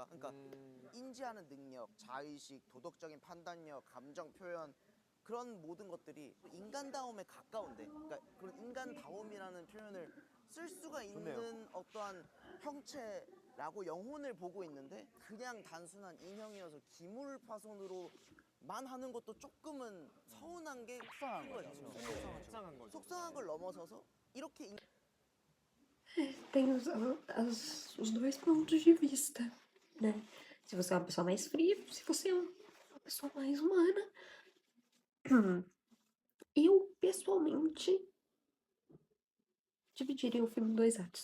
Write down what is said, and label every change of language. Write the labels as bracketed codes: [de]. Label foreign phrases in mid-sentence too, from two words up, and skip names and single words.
[ko] 그러니까 인지하는 능력, 자의식, 도덕적인 판단력, 감정 표현 그런 모든 것들이 인간다움에 가까운데, 그러니까 그런 인간다움이라는 표현을 쓸 수가 있는 어떠한 형체라고 영혼을 보고 있는데 그냥 단순한 인형이어서 기물 파손으로만 하는 것도 조금은 서운한 게 속상한 거죠. 속상한 거죠. 속상한 걸 넘어서서 이렇게 [pt] Tem os dois pontos de vista, né? Se você é uma pessoa mais fria, se você é uma pessoa mais humana. Eu, pessoalmente, dividiria o filme em dois atos.